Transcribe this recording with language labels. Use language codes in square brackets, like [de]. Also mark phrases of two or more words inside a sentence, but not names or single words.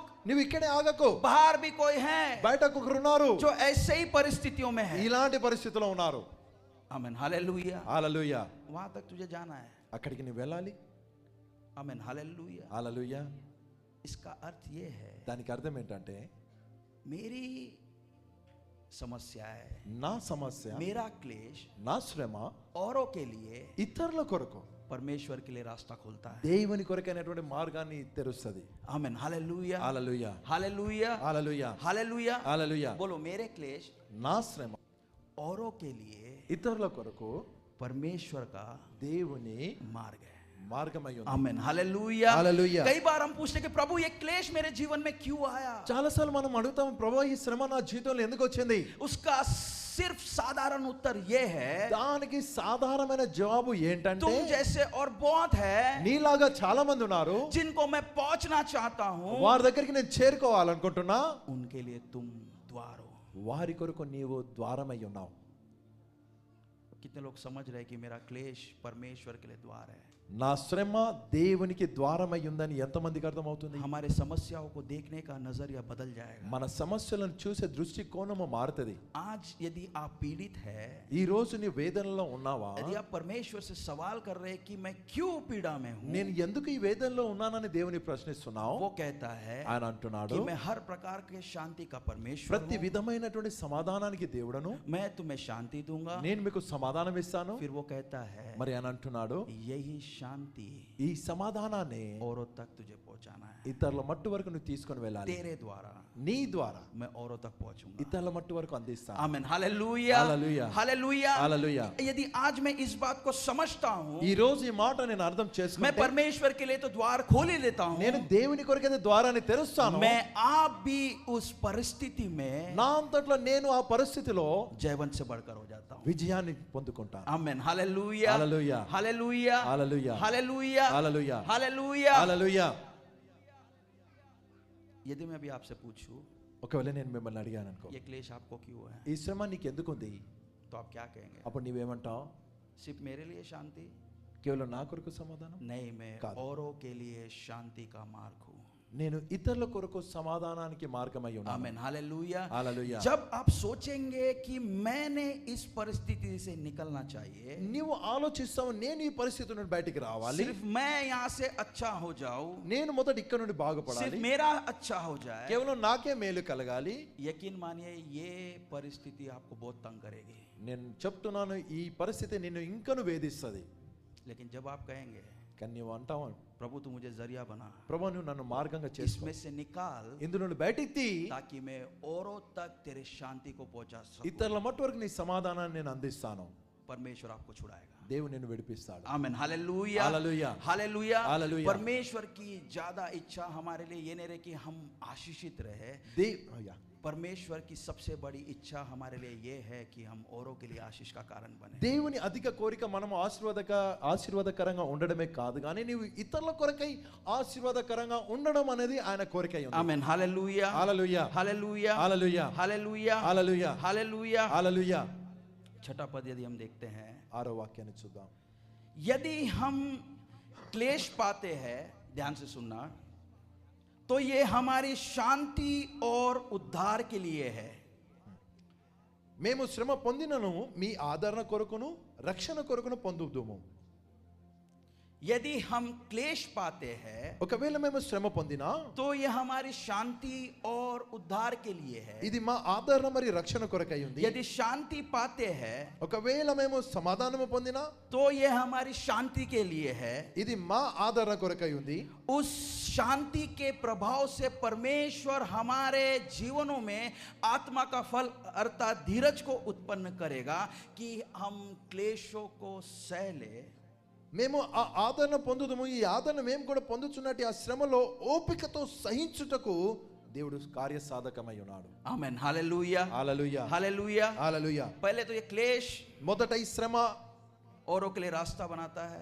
[te] నువ్వు ఇక్కడే ఆగకు, [hi] बाहर भी कोई है [te] బయటకు ఒకరు ఉన్నారు [hi] जो ऐसे ही परिस्थितियों में है. [te] ఇలాంటి పరిస్థితిలో ఉన్నారు. [hi] आमेन. हालेलुया, [te] హల్లెలూయా. [hi] वहां तक तुझे जाना है. [te] అక్కడికి నువ్వు వెళ్ళాలి. [hi] आमेन. हालेलुया. [te] హల్లెలూయా. [hi] इसका अर्थ ये है [te] దానికి అర్థం ఏంటంటే [hi] मेरी समस्या है, [te] నా సమస్య, [hi] मेरा क्लेश [te] నా శ్రమ [hi] औरों के लिए [te] ఇతరుల కొరకు [hi] परमेश्वर के लिए रास्ता खोलता है. [te] దేవుని కొరకైనటువంటి మార్గాన్ని తెరుస్తుంది. [hi] आमेन. हालेलुया, [te] హల్లెలూయా, [hi] हालेलुया, [te] హల్లెలూయా, [hi] हालेलुया. [te] హల్లెలూయా. [hi] बोलो, मेरे क्लेश [te] నా శ్రమ [hi] औरों के लिए [te] ఇతరుల కొరకు [hi] परमेश्वर का [te] దేవుని [hi] मार्ग है. [te] మార్గమై ఉంది. [hi] आमेन. हालेलुया, हालेलुया. कई बार हम पूछते कि प्रभु ये क्लेश मेरे जीवन में क्यों आया. [te] చాలాసార్లు మనం అడుగుతాం, ప్రభు ఈ శ్రమ నా జీవితంలో ఎందుకు వచ్చింది? [hi] उसका सिर्फ साधारण उत्तर ये है, [te] దానికి సాధారణమైన జవాబు ఏంటంటే [hi] तुम जैसे और बहुत है [te] నీలాగా చాలా మంది ఉన్నారు, [hi] जिनको मैं पहुंचना चाहता हूं, [te] వారి దగ్గరికి నేను చేరుకోవాలనుకుంటున్నా, [hi] उनके लिए तुम द्वार हो. [te] వారి కొరకు నీవు ద్వారమై ఉన్నావు. [hi] कितने लोग समझ रहे कि मेरा क्लेश परमेश्वर के लिए द्वार है. [te] నా శ్రమ దేవునికి ద్వారమై ఉందని ఎంతమందికి అర్థమవుతుంది? [hi] हमारे समस्याओं को देखने का नजरिया बदल जाएगा. [te] మన సమస్యలను చూసే దృష్టికోణము మారుతుంది. [hi] आज यदि आप पीड़ित है, [te] ఈ రోజు నీ వేదనలో ఉన్నావా? [hi] यदि आप परमेश्वर से सवाल कर रहे हैं कि मैं क्यों पीड़ा में हूं, [te] నేను ఎందుకు ఈ వేదనలో ఉన్నానని దేవుని ప్రశ్నిస్తున్నావు? [hi] वो कहता है [te] ఆయన అంటున్నాడు, [hi] कि मैं हर प्रकार के शांति का परमेश्वर [te] ప్రతి [hi] हूं. [te] విధమైనటువంటి సమాధానానికి దేవుడను, [hi] मैं तुम्हें शांति दूंगा. [te] నేను మీకు సమాధానం ఇస్తాను. [hi] फिर वो कहता है [te] మరి ఆయన అంటున్నాడు, [hi] यही शांति [te] ఈ సమాధానాన్ని [hi] औरों तक तुझे पहुंचाना है. [te] ఇతరుల మట్టు వరకు నువ్వు తీసుకొని వెళ్ళాలి. [hi] तेरे द्वारा [te] నీ ద్వారా [hi] मैं औरों तक पहुंचूंगा. [te] ఇతరుల మట్టు వరకు అందిస్తాను. [hi] आमीन. हालेलुया, हालेलुया, हालेलुया, हालेलुया. यदि आज मैं इस बात को समझता हूं, [te] ఈ రోజు ఈ మాట నేను అర్థం [hi] मैं [te] చేసుకుంటే [hi] परमेश्वर के लिए तो द्वार खोल ही लेता हूं, [te] నేను దేవుని కొరకైతే ద్వారాన్ని తెరుస్తాను. [hi] मैं आप भी उस परिस्थिति में [te] నా అంతట్లో నేను ఆ పరిస్థితిలో [hi] जयवंत से बढ़कर हो जाता हूं. [te] విజయాన్ని పొందుకుంటాను. [hi] आमीन. हालेलुया, हालेलुया, हालेलुया, हालेलुया, हालेलुया, हालेलुया, हालेलुया. [te] హల్లెలూయా. [hi] यदि मैं अभी आपसे पूछूं [te] ఒకవేళ నేను మిమ్మల్ని అడిగాను అనుకో, [hi] ये क्लेश आपको क्यों है, [te] ఈ శ్రమ నీకు ఎందుకు ఉంది? [hi] तो आप क्या कहेंगे? [te] అప్పుడు నీవేమంటావు? [hi] सिर्फ मेरे लिए शांति [te] కేవలం నా కొరకు సమాధానం? [hi] नहीं, मैं [te] काद। [hi] औरों के लिए शांति का मार्ग हूं. [te] నేను ఇతరుల కొరకు సమాధానానికి మార్గమై ఉన్నాను. [hi] आमीन. हालेलुया. [te] హల్లెలూయా. [hi] जब आप सोचेंगे कि मैंने इस परिस्थिति से निकलना चाहिए, [te] నీవు ఆలోచిస్తావు, నేను ఈ పరిస్థితి నుండి బయటికి రావాలి, [hi] सिर्फ मैं यहाँ से अच्छा हो जाऊं, [te] నేను మొదట ఇక్కడ నుండి [hi] सिर्फ [te] బాగుపడాలి, [hi] मेरा अच्छा हो जाए, [te] కేవలం నాకే మేలు కలగాలి. [hi] यकीन मानिए ये परिस्थिति आपको बहुत तंग करेगी. [te] నేను చెప్తున్నాను, ఈ పరిస్థితి నిన్ను ఇంకను వేధిస్తుంది. [hi] लेकिन जब आप कहेंगे [te] కానీ నీవు అంటావు, [hi] प्रभु तू मुझे जरिया बना, [te] ప్రభు నువ్వు నన్ను మార్గంగా చేసుకో, [hi] इसमें से निकाल, [te] ఇందు నుండి బయటికి తీ, [hi] ताकि मैं औरों तक तेरे शांति को पहुंचा सकूं, [te] ఇతరుల మట్టు వరకు నీ సమాధానాన్ని నేను అందిస్తాను. [hi] परमेश्वर आपको छुड़ाएगा. [te] దేవుడు నిన్ను విడిపిస్తాడు. [hi] आमेन, हालेलुया, हालेलुया, हालेलुया, हालेलुया। परमेश्वर की ज्यादा इच्छा हमारे लिए ये नहीं रहे कि हम आशीषित रहे। परमेश्वर की सबसे बड़ी इच्छा हमारे लिए ये है कि हम औरों के लिए आशीष का कारण बने। [te] దేవుని అధిక కోరిక మనం ఆశీర్వాదకరంగా ఉండడమే కాదు కానీ నీవు ఇతరుల కొరకై ఆశీర్వాదకరంగా ఉండడం అనేది ఆయన కోరిక అయి ఉంది. [hi] आमेन, हालेलुया, हालेलुया, हालेलुया, हालेलुया, हालेलुया, हालेलुया, हालेलुया, हालेलुया। छठा पद यदि हम देखते हैं, [te] 6వ వాక్యాన్ని చూద్దాం. [hi] यदि हम क्लेश पाते हैं, ध्यान से सुनना, तो ये हमारी शांति और उद्धार के लिए है। [te] మేము శ్రమ పొందినను మీ ఆదరణ కొరకును రక్షణ కొరకును పొందుదుము. [hi] यदि हम क्लेश पाते हैं, [te] ఒకవేళ మేము శ్రమ పొందినా [hi] तो ये हमारी शांति और उद्धार के लिए है। [te] ఇది మా ఆదరణ మరియు రక్షణ కొరకై ఉంది. [hi] यदि शांति पाते हैं, [te] ఒకవేళ మేము సమాధానము పొందినా [hi] तो ये हमारी शांति के लिए है। [te] ఇది మా ఆదరణ కొరకై ఉంది. [hi] उस शांति के प्रभाव से परमेश्वर हमारे जीवनों में आत्मा का फल अर्थात धीरज को उत्पन्न करेगा कि हम क्लेशों को सह ले। [te] మేము ఆ ఆదరణ పొందుదుము. ఈ ఆదరణ మేము కూడా పొందుచున్నట్టు ఆ శ్రమలో ఓపికతో సహించుటకు దేవుడు కార్యసాధకమై ఉన్నాడు. ఆమేన్, హల్లెలూయా, హల్లెలూయా, హల్లెలూయా, హల్లెలూయా. [hi] पहले तो ये क्लेश [te] మొదట ఈ శ్రమ [hi] औरों के लिए रास्ता बनाता है,